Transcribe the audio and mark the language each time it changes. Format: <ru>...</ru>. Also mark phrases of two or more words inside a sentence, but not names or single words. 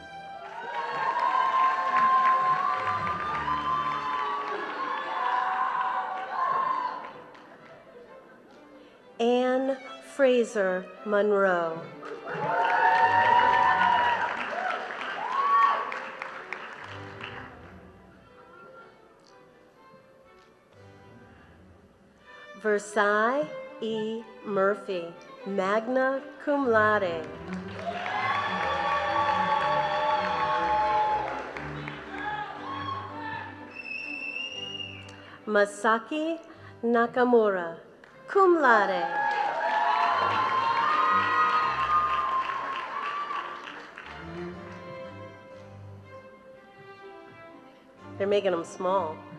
<en>Anne Fraser Monroe. Versailles E. Murphy,</en> <la>magna cum laude.</la> <en>Masaki Nakamura,</en> <la>cum laude.</la> <en>They're making them small.</en>